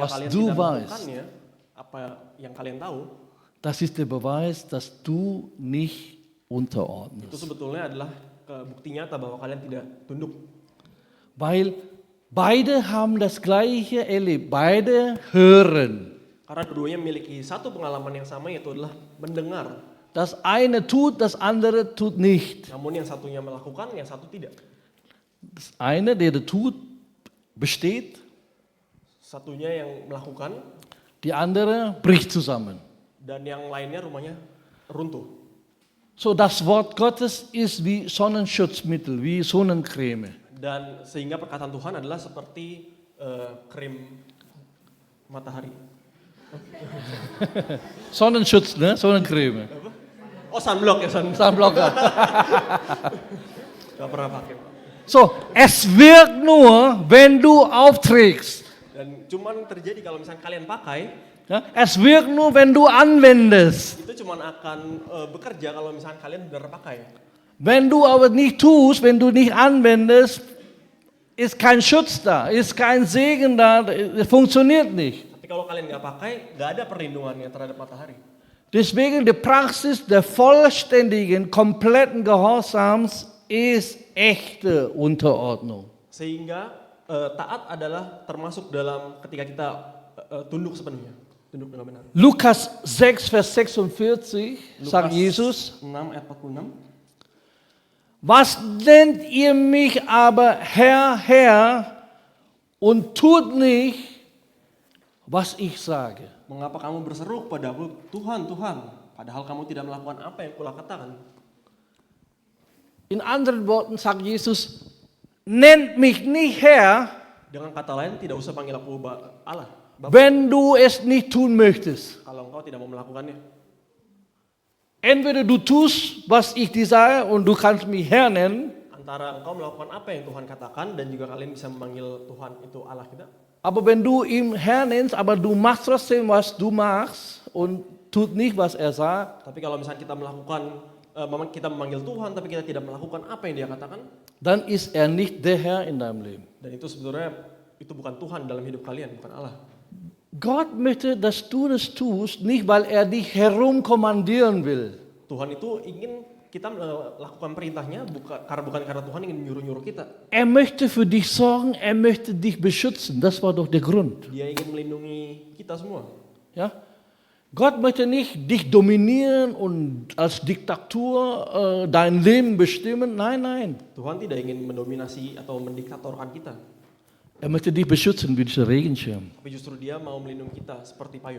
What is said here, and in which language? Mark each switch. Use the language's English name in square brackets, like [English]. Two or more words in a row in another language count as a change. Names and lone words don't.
[German] Was [Indonesian] kalian [German] du [Indonesian] tidak [German] weißt. [Indonesian] melakukannya, apa yang kalian tahu, [German] das ist der Beweis, dass du nicht [Indonesian] itu [German] unterordnest. [Indonesian] sebetulnya adalah bukti nyata bahwa kalian tidak tunduk. [German] Weil beide haben das Gleiche erlebt, beide hören. [Indonesian] Karena keduanya memiliki satu pengalaman yang sama, yaitu adalah mendengar. [German] Das eine tut, das andere tut nicht. [Indonesian] Namun yang satunya melakukan, yang satu tidak. [German] Das eine, der tut, besteht, [Indonesian] Satunya yang melakukan, [German] die andere bricht zusammen. [Indonesian] dan yang lainnya rumahnya runtuh. [German] So, das Wort Gottes ist wie Sonnenschutzmittel, wie Sonnencreme. [Indonesian] Dan sehingga perkataan Tuhan adalah seperti krim matahari. [German] Sonnenschutz, ne? Sonnencreme. [Indonesian] Oh, sunblock ya, sunblock. [German] Sunblocker. [Indonesian] Gak pernah pakai. [German] So, es wirkt nur, wenn du aufträgst. [Indonesian] Dan cuman terjadi kalau misalnya kalian pakai, [German] Ja? Es wirkt nur, wenn du anwendest. [Indonesian] itu cuman akan bekerja kalau misalnya kalian benar pakai. [German] Wenn du aber nicht tust, wenn du nicht anwendest, ist kein Schutz da, ist kein Segen da, es funktioniert nicht. [Indonesian] Tapi kalau kalian nggak pakai, nggak ada perlindungannya terhadap matahari. [German] Deswegen die Praxis der vollständigen, kompletten Gehorsams ist echte Unterordnung. [Indonesian] Sehingga taat adalah termasuk dalam ketika kita tunduk sepenuhnya, tunduk dengan benar. [German] Lukas 6, Vers 46 sagt Jesus, [Indonesian] 6 ayat 46. [German] was nennt ihr mich aber Herr, Herr und tut nicht, was ich sage? [Indonesian] Mengapa kamu berseru kepadaku, Tuhan, Tuhan, padahal kamu tidak melakukan apa yang kulah katakan? [German] In anderen Worten sagt Jesus, nennt mich nicht Herr, [Indonesian] Dengan kata lain, tidak usah panggil aku Allah, Bapak, [German] wenn du es nicht tun möchtest. [Indonesian] kalau engkau tidak mau melakukannya. [German] Entweder du tust, was ich dir sage und du kannst mich Herr nennen, [Indonesian] Antara engkau melakukan apa yang Tuhan katakan dan juga kalian bisa memanggil Tuhan itu Allah kita. [German] aber wenn du ihn Herr nennst, aber du machst trotzdem, was du machst und tut nicht, was er sagt, [Indonesian] Tapi kalau misalnya kita melakukan, kita memanggil Tuhan tapi kita tidak melakukan apa yang Dia katakan, [German] dann ist er nicht der Herr in deinem Leben. [Indonesian] dan itu sebenarnya itu bukan Tuhan dalam hidup kalian, bukan Allah. [German] Gott möchte, dass du das tust, nicht weil er dich herumkommandieren will. [Indonesian] Tuhan itu ingin kita melakukan perintahnya bukan karena Tuhan ingin nyuruh-nyuruh kita. [German] Er möchte für dich sorgen, er möchte dich beschützen. Das war doch der Grund. [Indonesian] Dia ingin melindungi kita semua. [German] Ja? Gott möchte nicht dich dominieren und als Diktatur dein Leben bestimmen. Nein, nein. [Indonesian] Tuhan tidak ingin mendominasi atau mendiktatorkan kita. [German] Er möchte dich beschützen wie dieser Regenschirm. [Indonesian] Tapi justru Dia mau melindungi kita seperti payung.